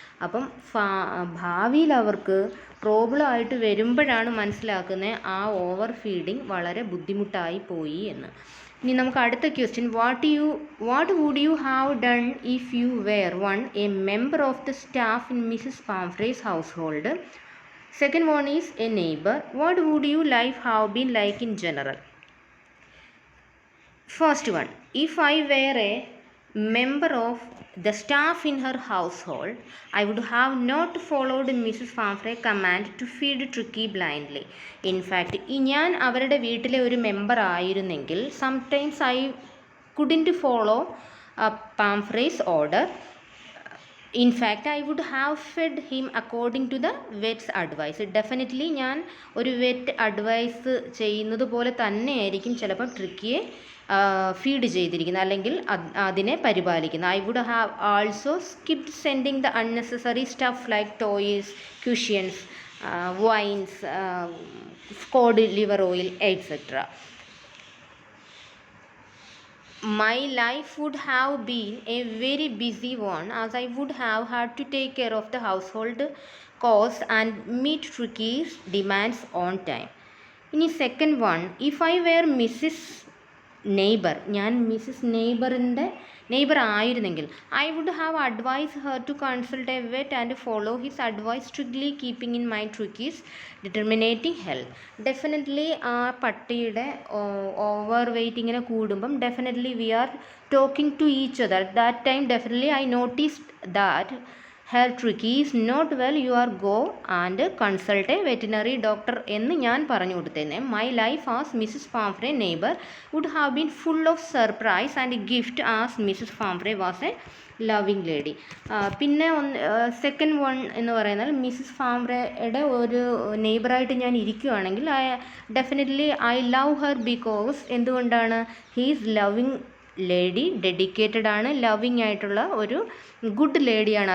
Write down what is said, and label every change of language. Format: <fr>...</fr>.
<ml>അപ്പം ഭാവിയിൽ അവർക്ക് പ്രോബ്ലം ആയിട്ട് വരുമ്പോഴാണ് മനസ്സിലാക്കുന്നത് ആ ഓവർ ഫീഡിങ് വളരെ ബുദ്ധിമുട്ടായി പോയി എന്ന്. ഇനി നമുക്ക് അടുത്ത question,</ml> <en>What would you have done if you were a member of the staff in Mrs Pamphrey's household? Second one is a neighbour. What would you life have been like in general? First one, if I were a member of the staff in her household, I would have not followed Mrs. Pamphrey's command to feed Tricky blindly. In fact,</en> <ml>ഞാൻ അവരുടെ വീട്ടിലെ ഒരു member ആയിരുന്നെങ്കിൽ</ml> <en>sometimes I couldn't follow Pamphrey's order. In fact, I would have fed him according to the vet's advice.</en> <ml>Definitely ഞാൻ ഒരു wet advice ചെയ്യുന്നത് പോലെ തന്നെയായിരിക്കും ചിലപ്പോൾ ട്രിക്കിയെ ഫീഡ് ചെയ്തിരിക്കുന്നത് അല്ലെങ്കിൽ അതിനെ പരിപാലിക്കുന്നത്.</ml> <en>I would have also skipped sending the unnecessary stuff like toys, cushions, wines, cod liver oil etcetera. My life would have been a very busy one as I would have had to take care of the household chores and meet Tricky's demands on time. ഇനി second one, if I were Mrs neighbour,</en> <ml>ഞാൻ Mrs neighbour ആയിരുന്നെങ്കിൽ</ml> <en>I would have advise her to consult a vet and follow his advice strictly keeping in mind Tricky's deteriorating health.</en> <ml>Definitely ആ പട്ടിയുടെ over weight ഇങ്ങനെ കൂടുമ്പം definitely</ml> <en>We are talking to each other. That time definitely I noticed that her Tricky is not well, you are go and consult a veterinary doctor</en> <ml>എന്ന് ഞാൻ പറഞ്ഞു കൊടുത്തേനെ.</ml> <en>My life as Mrs Pomfrey neighbour would have been full of surprise and gift as Mrs Pomfrey was a loving lady.</en> <ml>പിന്നെ second one എന്ന് പറയുന്നത് Mrs പാംഫ്രയുടെ ഒരു നെയ്ബറായിട്ട് ഞാൻ ഇരിക്കുകയാണെങ്കിൽ definitely</ml> <en>I love her because</en> <ml>എന്തുകൊണ്ടാണ്,</ml> <en>he's loving lady,</en> <ml>ഡെഡിക്കേറ്റഡ് ആണ്, loving ആയിട്ടുള്ള ഒരു ഗുഡ് ലേഡിയാണ്.</ml>